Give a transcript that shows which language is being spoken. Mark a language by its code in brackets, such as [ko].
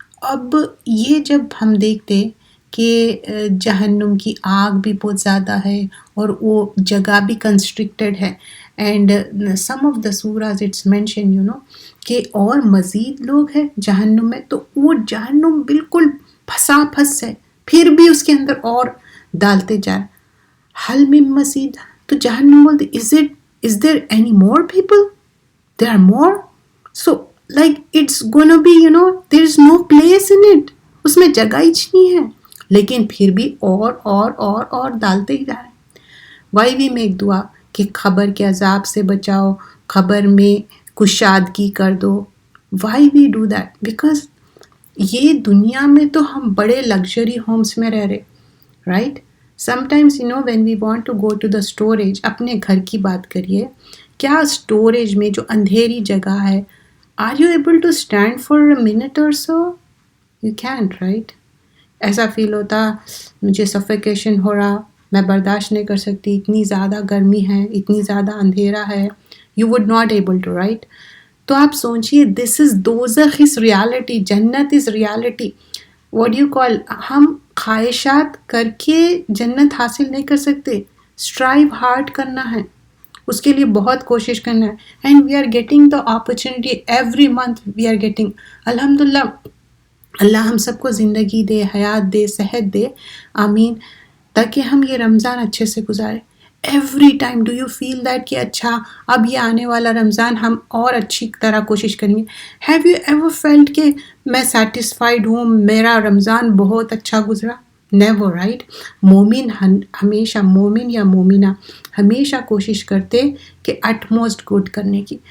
[ur] اب یہ جب ہم دیکھتے کہ جہنم کی آگ بھی بہت زیادہ ہے اور وہ جگہ بھی کنسٹرکٹیڈ ہے, [en] and some of the sources it's mention [ur] کہ اور مزید لوگ ہیں جہنم میں, تو وہ جہنم بالکل پھنسا پھنس ہے, پھر بھی اس کے اندر اور ڈالتے جائیں. [ar] حل من مزید, [ur] تو جہنم بولتے [en] is there any more people? There are more. So like it's gonna be there is no place in it. [ur] اس میں جگہ ہی نہیں ہے, لیکن پھر بھی اور ڈالتے ہی جا رہے ہیں. [en] why we make [ur] دعا کہ خبر کے عذاب سے بچاؤ, خبر میں کشادگی کر دو. [en] Why we do that? [ur] Because یہ دنیا میں تو ہم بڑے لگژری ہومس میں رہ رہے, right. [en] Sometimes when we want to go to the storage, [ur] اپنے گھر کی بات کریے, کیا اسٹوریج میں جو اندھیری جگہ ہے, [en] are you able to stand for a minute or so? You can't, right? [ur] ایسا فیل ہوتا مجھے suffocation ہو رہا, میں برداشت نہیں کر سکتی, اتنی زیادہ گرمی ہے, اتنی زیادہ اندھیرا ہے. [en] You would not able to, right? [ur] تو آپ سوچئے, [en] this is دوزخ is reality, جنت is reality. What do you call, [ur] ہم خواہشات کر کے جنت حاصل نہیں کر سکتے, [en] strive hard [ur] کرنا ہے. اس کے لیے بہت کوشش کرنا ہے. [en] And we are getting the opportunity every month we are getting. [ur] الحمد للہ اللہ ہم سب کو زندگی دے، حیات دے، صحت دے، آمین، تاکہ ہم یہ رمضان اچھے سے گزاریں. [en] every time do you feel that [ur] کہ اچھا اب یہ آنے والا رمضان ہم اور اچھی طرح کوشش کریں گے؟ [en] have you ever felt [ur] کہ میں سیٹسفائیڈ ہوں، میرا رمضان بہت اچھا گزرا؟ Never, right? مومن ہمیشہ، مومن یا مومنہ ہمیشہ کوشش کرتے کہ اٹ موسٹ گڈ کرنے کی.